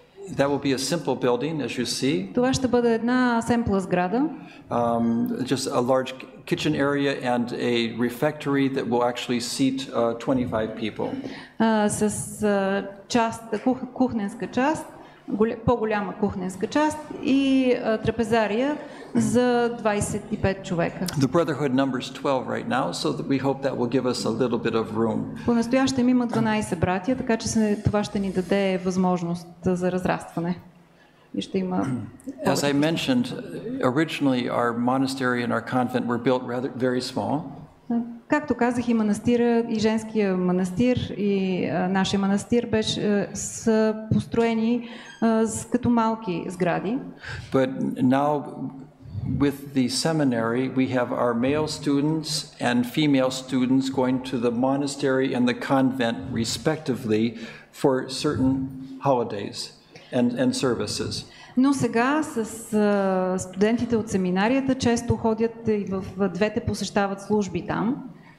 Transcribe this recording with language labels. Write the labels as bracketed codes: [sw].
[en] That will be a simple building, as you see. [bg] Това ще бъде една семпла сграда. [en] Just a large kitchen area and a refectory that will actually seat 25 people. [bg] С кухненска част, по-голяма кухненска част и трапезария за 25 човека. [en] The brotherhood numbers 12 right now, so that we hope that will give us a little bit of room. [bg] По-настоящем има 12 братия, така че това ще ни даде възможност за разрастване. И ще има. [en] As I mentioned, originally our monastery and our convent were built very small. [bg] Както казах, и манастира, и женския манастир, и нашия манастир са построени като малки сгради. [en] But now with the seminary, we have our male students and female students going to the monastery and the convent respectively for certain holidays and services. [bg] Но сега с студентите от семинарията често ходят и в двете посещават служби там.